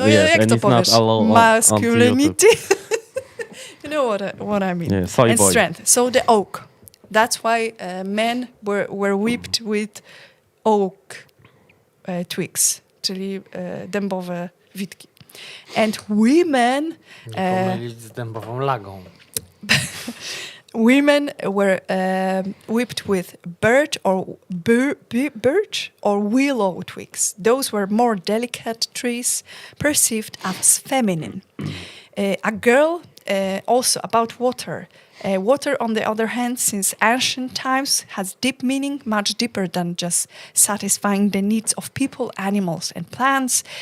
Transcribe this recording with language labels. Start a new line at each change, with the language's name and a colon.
English: on yes, and it's not allowed masculinity. You know what I mean. Yeah, soy and boy. Strength. So the oak. That's why men were whipped with oak twigs, czyli dębowe witki. And women...
Polish: Nie pomylić z dębową lagą.
English: Women were whipped with birch or willow twigs. Those were more delicate trees, perceived as feminine. A girl, also about water. Water, on the other hand, since ancient times, has deep meaning, much deeper than just satisfying the needs of people, animals, and plants.